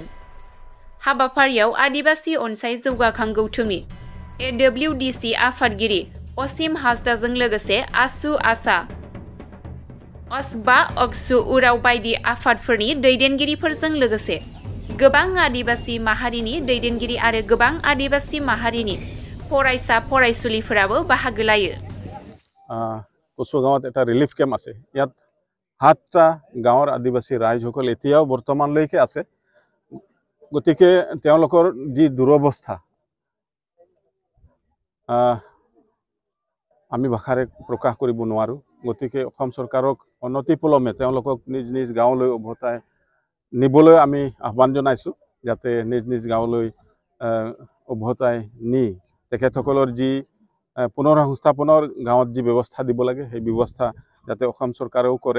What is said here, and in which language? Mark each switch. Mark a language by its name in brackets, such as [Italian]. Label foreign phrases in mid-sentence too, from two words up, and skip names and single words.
[Bodo] हाबाफारियाव आदिबासि अनसाय जौगाखां गौथुमनि AWDC आफादगिरि असीम हासदाजों लोगोसे आसु आसा असबा अक्सु उराव बायदि आफादफोरनि दैदेनगिरिफोरजों लोगोसे गोबां आदिबासि माहारिनि दैदेनगिरि आरो गोबां आदिबासि माहारिनि फरायसा फरायसुलिफोराबो बाहागो लायो। [Assamese] कसुगाঁৱত এটা ৰিলিফ কেম্প আছে। ইয়াত 7টা গাঁৱৰ আদিবাসী ৰাইজসকল এতিয়াও বৰ্তমানলৈকে আছে। গতিকে তেওঁলোকৰ যি দুৰৱস্থা আমি ভাষাৰে প্ৰকাশ কৰিব নোৱাৰোঁ। গতিকে অসম চৰকাৰক অনতিপলমে তেওঁলোকক নিজ নিজ গাঁৱলৈ উভতাই নিবলৈ আমি আহ্বান জনাইছোঁ, যাতে নিজ নিজ গাঁৱলৈ উভতাই নি তেখেতসকলৰ যি পুনঃসংস্থাপনৰ গাঁৱত যি ব্যৱস্থা দিব লাগে সেই ব্যৱস্থা যাতে অসম চৰকাৰেও কৰে।